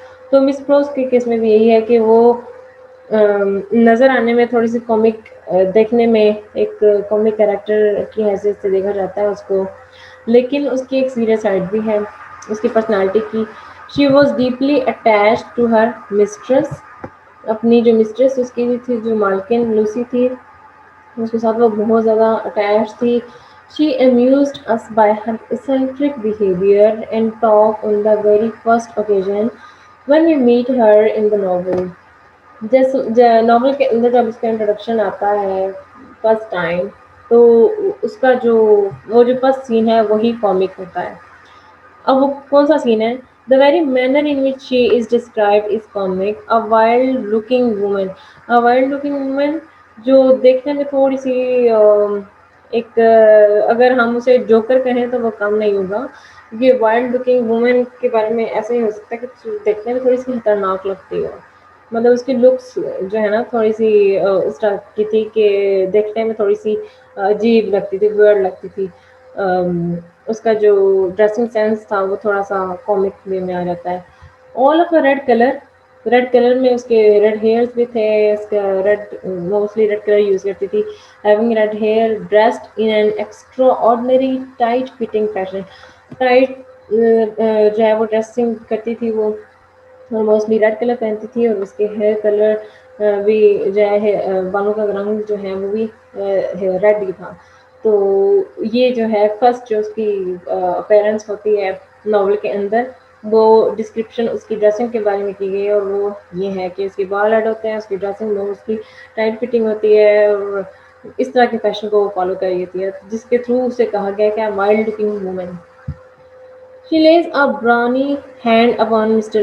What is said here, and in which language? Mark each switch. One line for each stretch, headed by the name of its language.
Urdu: تو مس پروس کے کیس میں بھی یہی ہے کہ وہ نظر آنے میں تھوڑی سی کامک دیکھنے میں ایک کامک کریکٹر کی حیثیت سے دیکھا جاتا ہے اس کو، لیکن اس کی ایک سیریس سائڈ بھی ہے اس کی پرسنالٹی کی.
English: She was deeply attached to her mistress.
Urdu: اپنی جو مسٹریس اس کی بھی تھی، جو مالکن لوسی تھی، اس کے ساتھ وہ بہت زیادہ اٹیچ تھی.
English: She amused us by her eccentric behavior and talk on the very first occasion when we meet her in the novel.
Urdu: جیسے ناول کے اندر جب اس کا انٹروڈکشن آتا ہے فرسٹ ٹائم تو اس کا جو وہ جو فرسٹ سین ہے وہی کامک ہوتا ہے. اب وہ کون سا سین ہے؟
English: The very manner in which she is described is comic. A wild looking woman. A wild looking woman
Urdu: جو دیکھنے میں تھوڑی سی ایک اگر ہم اسے جوکر کہیں تو وہ کم نہیں ہوگا. یہ وائلڈ لکنگ وومن کے بارے میں ایسا ہی ہو سکتا ہے کہ دیکھنے میں تھوڑی سی خطرناک لگتی ہے. مطلب اس کی لکس جو ہے نا تھوڑی سی اس ٹائپ کی تھی کہ دیکھنے میں تھوڑی سی عجیب لگتی تھی، ویئرڈ لگتی تھی. اس کا جو ڈریسنگ سینس تھا وہ تھوڑا سا کامک وے میں آ جاتا ہے.
English: All of red colour.
Urdu: Red colour میں اس کے ریڈ ہیئرس بھی تھے، اس کا red mostly red colour use کرتی تھی.
English: Having red hair, dressed in an extraordinary tight fitting fashion.
Urdu: Tight جو ہے وہ ڈریسنگ کرتی تھی وہ موسٹلی ریڈ کلر پہنتی تھی اور اس کے ہیئر کلر بھی جو ہے بالوں کا رنگ جو ہے وہ بھی ریڈ ہی تھا. تو یہ جو ہے فرسٹ جو اس کی اپیرنس ہوتی ہے ناول کے اندر وہ ڈسکرپشن اس کی ڈریسنگ کے بارے میں کی گئی ہے، اور وہ یہ ہے کہ اس کے بال ایڈ ہوتے ہیں، اس کی ڈریسنگ میں اس کی ٹائٹ فٹنگ ہوتی ہے اور اس طرح کے فیشن کو وہ فالو کر رہی ہوتی ہے جس کے تھرو اسے کہا گیا کہ wild looking women.
English: She lays a brawny hand upon Mr.